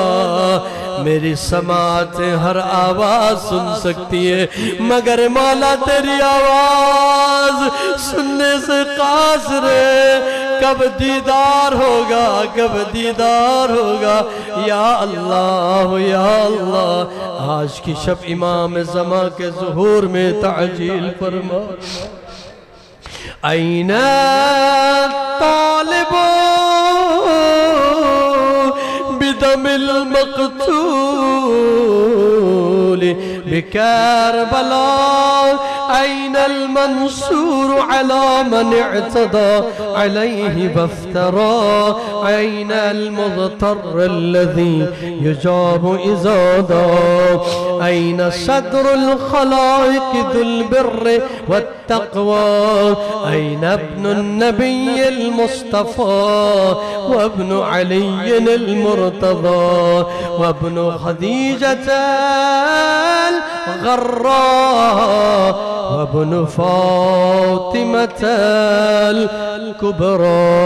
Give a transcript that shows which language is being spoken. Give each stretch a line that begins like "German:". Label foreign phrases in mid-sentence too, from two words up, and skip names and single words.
Urdu: میری سماعت ہر آواز سن سکتی ہے، مگر مولا تیری آواز سننے سے قاصر ہے. کب دیدار ہوگا، کب دیدار ہوگا.
Arabic: يا الله يا الله,
Urdu: آج کی شب امام زماں کے ظہور میں تعجیل فرما.
Arabic: أين الطالب بدم المقتول بكربلاء، أين المنصور على من اعتدى عليه وافترى، أين المضطر الذي يجاب إذا دعا، أين صدر الخلائق ذو البر والتقوى، أين ابن النبي المصطفى وابن علي المرتضى وابن خديجة الغراء وابن فاطمة الكبرى.